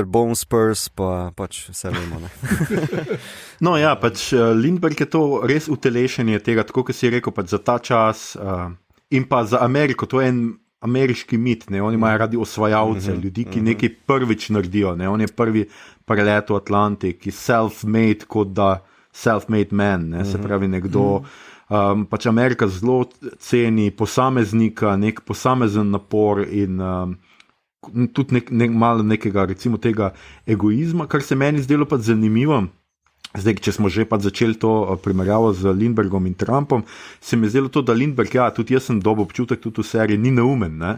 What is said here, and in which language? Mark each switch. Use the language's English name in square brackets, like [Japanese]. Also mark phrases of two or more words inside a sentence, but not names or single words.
[Slovenian] Bone Spurs pa pač vse vemo. No ja, pač Lindbergh je to res utelešenje tega, tako kot si rekel, pač za ta čas in pa za Ameriko, to je en ameriški mit, ne? Oni imajo radi osvajalce, ljudi, ki nekaj prvič naredijo, ne? On je prvi preletel Atlantik, ki self-made kot da [English] self-made man, [Slovenian] ne? Se pravi nekdo, pač Amerika zelo ceni posameznika, nek posamezen napor in tudi malo nekega, recimo tega egoizma, kar se meni zdelo pa zanimivo. Zdaj, če smo že pa začeli to primerjavo z Lindberghom in Trumpom, se mi je zdelo to, da Lindbergh, ja, tudi jaz sem dobil občutek tudi v seriji, ni neumen, ne?